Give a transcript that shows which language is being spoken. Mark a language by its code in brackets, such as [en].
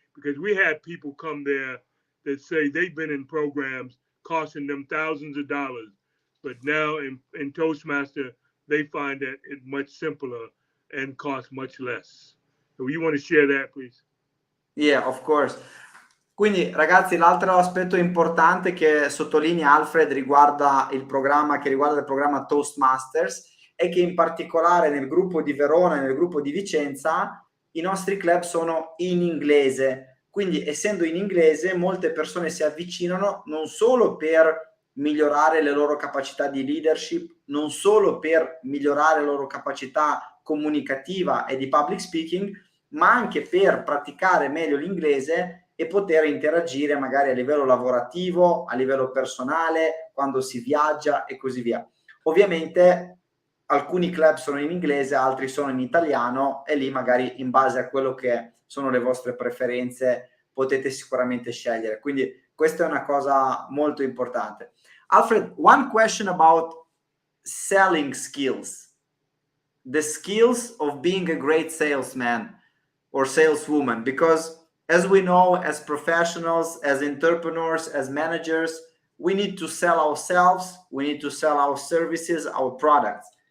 [en] Because we had people come there that say they've been in programs costing them thousands of dollars, but now in Toastmaster, they find that it's much simpler and costs much less. So you want to share that, please? Yeah, of course. [it] Quindi ragazzi, l'altro aspetto importante che sottolinea Alfred riguarda il programma Toastmasters è che in particolare nel gruppo di Verona e nel gruppo di Vicenza i nostri club sono in inglese, quindi essendo in inglese molte persone si avvicinano non solo per migliorare le loro capacità di leadership, non solo per migliorare la loro capacità comunicativa e di public speaking, ma anche per praticare meglio l'inglese e poter interagire magari a livello lavorativo, a livello personale, quando si viaggia e così via. Ovviamente alcuni club sono in inglese, altri sono in italiano e lì magari in base a quello che sono le vostre preferenze potete sicuramente scegliere. Quindi questa è una cosa molto importante. [en] Alfred, one question about selling skills. The skills of being a great salesman or saleswoman, because as we know, as professionals, as entrepreneurs, as managers, we need to sell ourselves, we need to sell our services, our products.